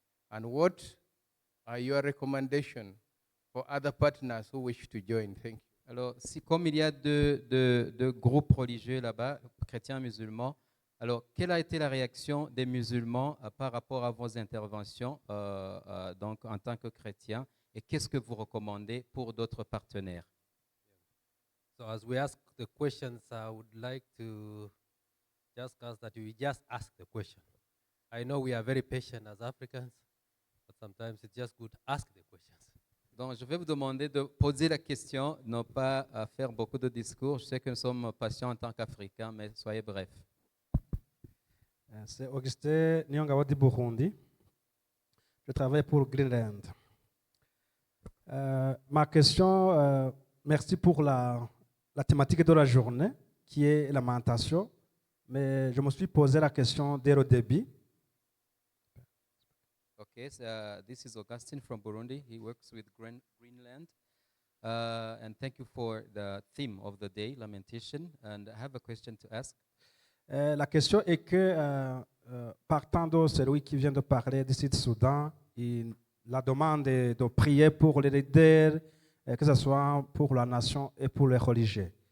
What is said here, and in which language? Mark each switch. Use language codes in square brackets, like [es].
[en] And what are your recommendations for other partners who wish to join? Thank you. [fr] Alors, comme il y a deux groupes religieux là-bas, chrétiens, musulmans, alors quelle a été la réaction des musulmans par rapport à vos interventions donc en tant que chrétiens, et qu'est-ce que vous recommandez pour d'autres partenaires? [en] So as we ask the questions, I would like to just ask that you just ask the question. I know we are very patient as Africans, but sometimes it's just good to ask the questions. [fr] Donc, je vais vous demander de poser la question, non pas à faire beaucoup de discours. Je sais que nous sommes patients en tant qu'Africains, mais soyez brefs. C'est Augustin Nyongabo du Burundi. Je travaille pour Greenland. Ma question, merci pour la thématique de la journée, qui est lamentation. Mais je me suis posé la question dès le début. [en] Okay, so, this is Augustine from Burundi. He works with Greenland. And thank you for the theme of the day, lamentation. And I have a question to ask. [fr] La question est que, partant de celui qui vient de parler du Sud-Soudan, la demande est de prier pour les leaders, que ce soit pour la nation et pour les religieux.